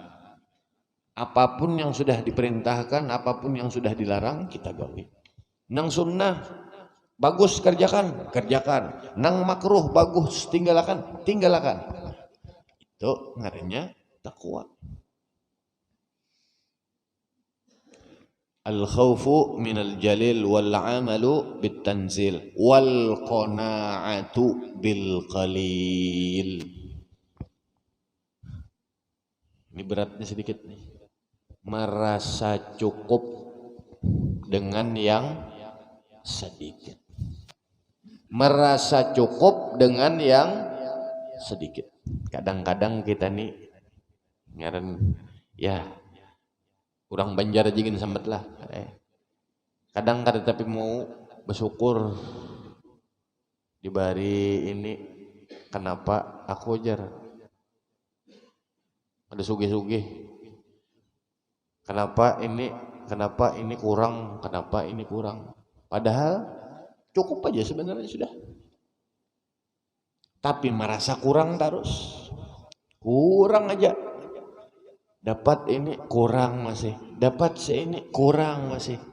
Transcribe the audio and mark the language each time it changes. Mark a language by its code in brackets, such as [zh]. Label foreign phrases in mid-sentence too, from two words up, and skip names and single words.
[bjn] Apapun yang sudah diperintahkan, apapun yang sudah dilarang, kita gawi. Nang sunnah bagus kerjakan, kerjakan. Nang makruh bagus tinggalkan, tinggalkan. Itu ngarannya takwa. [ar] الخوف من الجليل والعمل بالتنزيل والقناعة بالقليل. [bjn] Ini beratnya sedikit nih. Merasa cukup dengan yang sedikit. Merasa cukup dengan yang sedikit. Kadang-kadang kita nih ngaran ya kurang Banjar aja gini sambat lah. Kadang kada tapi mau bersyukur dibari ini, kenapa aku jar ada sugih-sugih, kenapa ini kurang, kenapa ini kurang, padahal cukup aja sebenarnya sudah, tapi merasa kurang terus, kurang aja. Dapat ini kurang masih, dapat ini kurang masih.